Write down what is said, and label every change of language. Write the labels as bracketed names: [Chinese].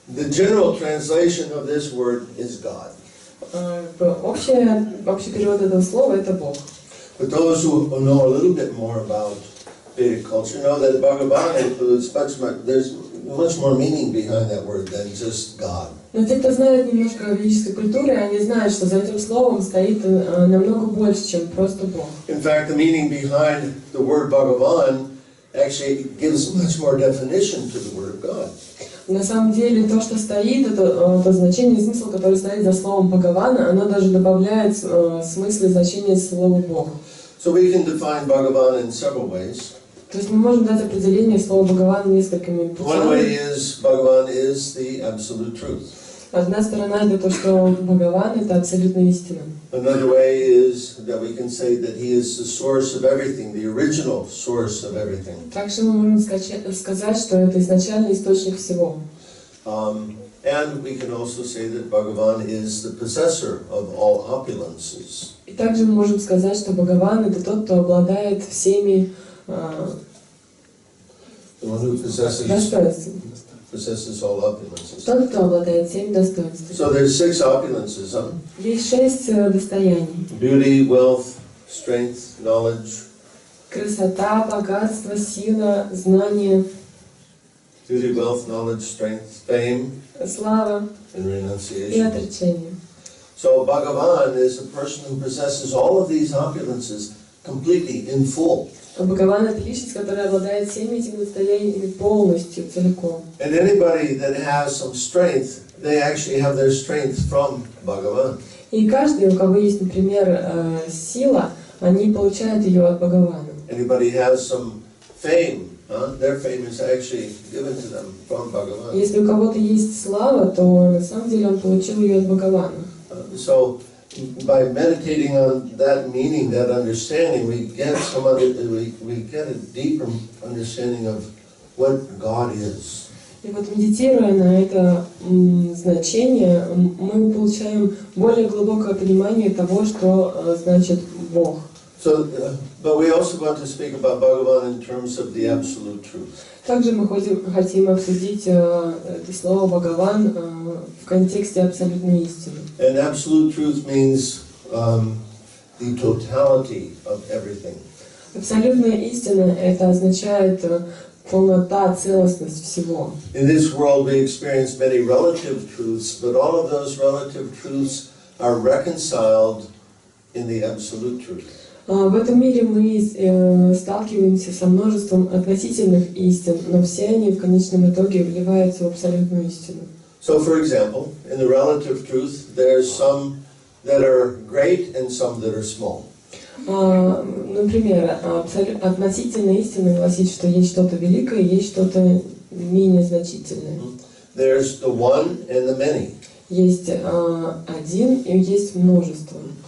[English] general translation of this word is God. [Russian] Общий перевод этого слова — это Бог. [English] But those who know a little bit more about Vedic culture know that Bhagavan includes there's much more meaning behind that word than just God. [Russian] Но те, кто знает немножко о ведической культуре, они знают, что за этим словом стоит намного больше, чем просто Бог. [English] In fact, the meaning behind the word Bhagavan actually gives much more definition to the word of God. [Russian] На самом деле, то, что стоит, это значение и смысл, который стоит за словом Бхагавана, оно даже добавляет смысл и значение слова Бог. [English] So we can define Bhagavan in several ways. [Russian] То есть мы можем дать определение слова Бхагаван несколькими [English] One way [Russian] путями. [English] is Bhagavan is the absolute truth. [Russian] Одна сторона — это то, что Бхагаван — это абсолютная истина. [English] Another way is that we can say that he is the source of everything, the original source of everything. [Russian] Также мы можем сказать, что это изначальный источник всего. [English] And we can also say that Bhagavan is the possessor of all opulences. [Russian] И также мы можем сказать, что Бхагаван — это тот, кто обладает всеми [English] The one who [Russian] достоинствами. [English] possesses all opulences. [Russian] Тот, кто обладает всеми достоинствами. [English] So there's 6 opulences, huh? [Russian] Есть 6 достояний. [English] Beauty, wealth, strength, knowledge. [Russian] Красота, богатство, сила, знание, [English] Beauty, wealth, knowledge, strength, fame, [Russian] слава [English] and [Russian] и [English] renunciation. [Russian] отречение. [English] So Bhagavan is a person who possesses all of these opulences completely in full. [Russian] Бхагаван — это личность, которая обладает всеми этими достояниями полностью, целиком. [English] And anybody that has some strength, they actually have their strength from Bhagavan. [Russian] И каждый, у кого есть, например, сила, они получают ее от Бхагавана. [English] Anybody has some fame, their fame is actually given to them from Bhagavan. [Russian] Если у кого-то есть слава, то на самом деле он получил ее от Бхагавана. [English] So by meditating on that meaning, that understanding, we get a deeper understanding of what God is. [Russian] И вот медитируя на это значение, мы получаем более глубокое понимание того, что значит Бог. [English] So, but we also want to speak about Bhagavan in terms of the absolute truth. [Russian] Также мы хотим обсудить это слово Бхагаван в контексте абсолютной истины. [English] And absolute truth means the totality of everything. [Russian] Абсолютная истина — это означает полнота, целостность всего. [English] In this world we experience many relative truths, but all of those relative truths are reconciled in the absolute truth. [Russian] В этом мире мы сталкиваемся со множеством относительных истин, но все они в конечном итоге вливаются в абсолютную истину. [English] So, for example, in the relative truth, there's some that are great and some that are small. [Russian] Например, относительная истина гласит, что есть что-то великое, есть что-то менее значительное. [English] There's the one and the many. [Russian] Есть один и есть множество.